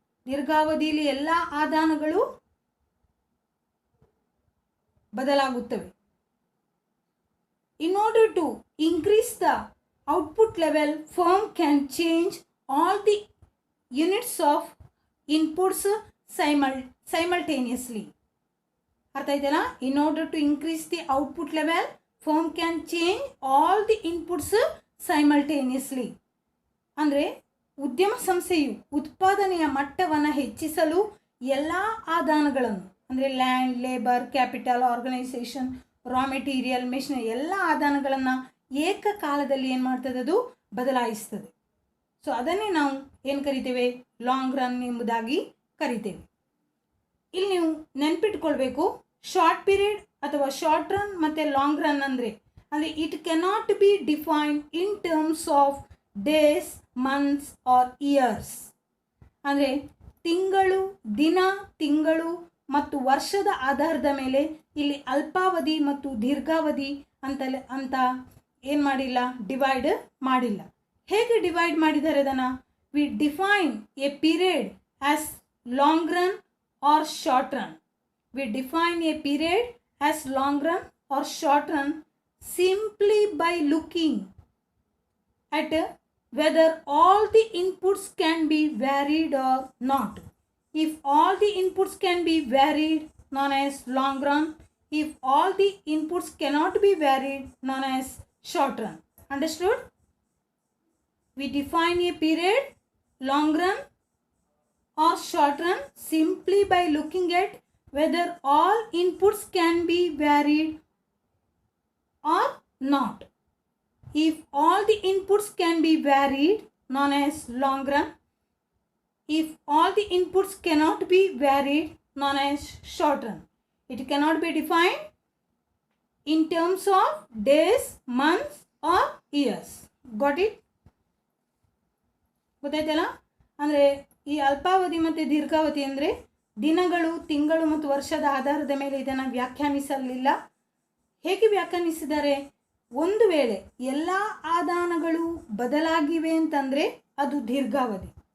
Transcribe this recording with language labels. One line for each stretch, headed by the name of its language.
Kannada: ದೀರ್ಘಾವಧಿಯಲ್ಲಿ ಎಲ್ಲ ಆದಾನಗಳು ಬದಲಾಗುತ್ತವೆ.
English: In order to increase the output level, firm can change all the units of inputs simultaneously.
Kannada: ಅರ್ಥ ಆಯ್ತಲ್ಲ?
English: In order to increase the output level, firm can change all the inputs simultaneously.
Kannada: ಅಂದರೆ ಉದ್ಯಮ ಸಂಸ್ಥೆಯು ಉತ್ಪಾದನೆಯ ಮಟ್ಟವನ್ನು ಹೆಚ್ಚಿಸಲು ಎಲ್ಲ ಆದಾನಗಳನ್ನು ಅಂದರೆ land, labour, capital, organisation, raw material, machine ಎಲ್ಲ ಆದಾನಗಳನ್ನು ಏಕಕಾಲದಲ್ಲಿ ಏನು ಮಾಡ್ತದೆ? ಅದು ಬದಲಾಯಿಸ್ತದೆ. ಸೊ ಅದನ್ನೇ ನಾವು ಏನು ಕರಿತೇವೆ? ಲಾಂಗ್ ರನ್ ಎಂಬುದಾಗಿ ಕರಿತೇವೆ. ಇಲ್ಲಿ ನೀವು ನೆನ್ಪಿಟ್ಕೊಳ್ಬೇಕು, ಶಾರ್ಟ್ ಪೀರಿಯಡ್ ಅಥವಾ ಶಾರ್ಟ್ ರನ್ ಮತ್ತು ಲಾಂಗ್ ರನ್ ಅಂದರೆ
English: It cannot be defined in terms of days, months or years.
Kannada: ಅಂದರೆ ತಿಂಗಳು, ದಿನ, ತಿಂಗಳು ಮತ್ತು ವರ್ಷದ ಆಧಾರದ ಮೇಲೆ ಇಲ್ಲಿ ಅಲ್ಪಾವಧಿ ಮತ್ತು ದೀರ್ಘಾವಧಿ ಅಂತ ಏನು ಮಾಡಿಲ್ಲ? ಡಿವೈಡ್ ಮಾಡಿಲ್ಲ. ಹೇಗೆ ಡಿವೈಡ್ ಮಾಡಿದ್ದಾರೆ ಅದನ್ನು?
English: We define a period as long run or short run. We define a period as long run or short run simply by looking at whether all the inputs can be varied or not. If all the inputs can be varied, known as long run. If all the inputs cannot be varied, known as short run. Understood? We define a period long run or short run simply by looking at whether all inputs can be varied or not. If all the inputs can be varied, known as long run. If all the inputs cannot be varied, known as short run. It cannot be defined in terms of days, months or years. Got it?
Kannada: ಗೊತ್ತಾಯ್ತಲ್ಲ? ಅಂದರೆ ಈ ಅಲ್ಪಾವಧಿ ಮತ್ತು ದೀರ್ಘಾವಧಿ ಅಂದರೆ ದಿನಗಳು, ತಿಂಗಳು ಮತ್ತು ವರ್ಷದ ಆಧಾರದ ಮೇಲೆ ಇದನ್ನು ವ್ಯಾಖ್ಯಾನಿಸಲಿಲ್ಲ. ಹೇಗೆ ವ್ಯಾಖ್ಯಾನಿಸಿದ್ದಾರೆ? ಒಂದು ವೇಳೆ ಎಲ್ಲ ಆದಾನಗಳು ಬದಲಾಗಿವೆ ಅಂತಂದರೆ ಅದು ದೀರ್ಘಾವಧಿ.